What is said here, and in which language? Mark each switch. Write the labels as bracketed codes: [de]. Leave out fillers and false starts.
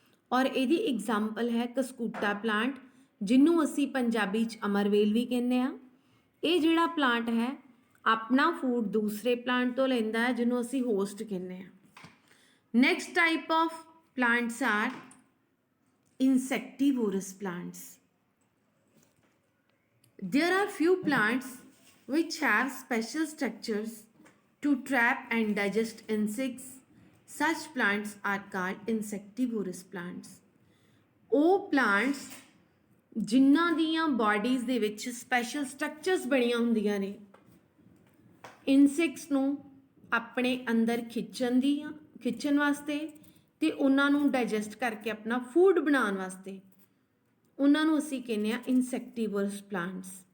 [pa] ਔਰ ਇਹਦੀ ਐਗਜ਼ਾਮਪਲ ਹੈ ਕਸਕੂਟਾ ਪਲਾਂਟ, ਜਿਹਨੂੰ ਅਸੀਂ ਪੰਜਾਬੀ 'ਚ ਅਮਰਵੇਲ ਵੀ ਕਹਿੰਦੇ ਆ। ਇਹ ਜਿਹੜਾ ਪਲਾਂਟ ਹੈ ਆਪਣਾ ਫੂਡ ਦੂਸਰੇ ਪਲਾਂਟ ਤੋਂ ਲੈਂਦਾ ਹੈ, ਜਿਹਨੂੰ ਅਸੀਂ ਹੋਸਟ ਕਹਿੰਦੇ ਆ। [en] Next type of plants are insectivorous plants. There are few plants which have special structures to trap and digest insects. Such plants are called insectivorous plants. [pa] ਉਹ plants ਜਿਨ੍ਹਾਂ ਦੀਆਂ bodies ਦੇ ਵਿੱਚ special structures ਬਣੀਆਂ ਹੁੰਦੀਆਂ ਨੇ insects ਨੂੰ ਆਪਣੇ ਅੰਦਰ ਖਿੱਚਣ ਵਾਸਤੇ ਅਤੇ ਉਹਨਾਂ ਨੂੰ ਡਾਈਜੈਸਟ ਕਰਕੇ ਆਪਣਾ ਫੂਡ ਬਣਾਉਣ ਵਾਸਤੇ, ਉਹਨਾਂ ਨੂੰ ਅਸੀਂ ਕਹਿੰਦੇ ਹਾਂ ਇਨਸੈਕਟੀਵਰਸ ਪਲਾਂਟਸ।